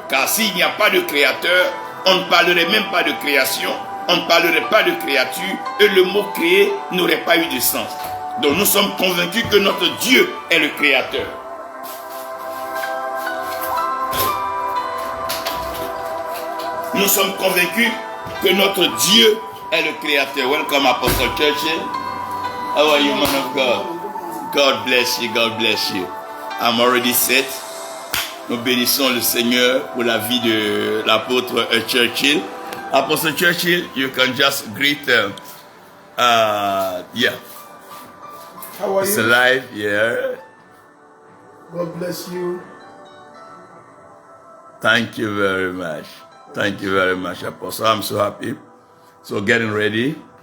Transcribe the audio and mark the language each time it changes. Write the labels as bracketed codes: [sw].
[fr] Car s'il n'y a pas de Créateur, on ne parlerait même pas de création, on ne parlerait pas de créature, et le mot créer n'aurait pas eu de sens. Donc nous sommes convaincus que notre Dieu est le Créateur. Nous sommes convaincus que notre Dieu est le Créateur. [en] Welcome, Apostle Churchill. How are you, man of God? God bless you, God bless you. I'm already set. [fr] Nous bénissons le Seigneur pour la vie de l'apôtre Churchill. [en] Apostle Churchill, you can just greet them. Yeah. How are It's you? alive, yeah. God bless you. Thank you very much. Thank you very much, Apostle. I'm so happy. So getting ready.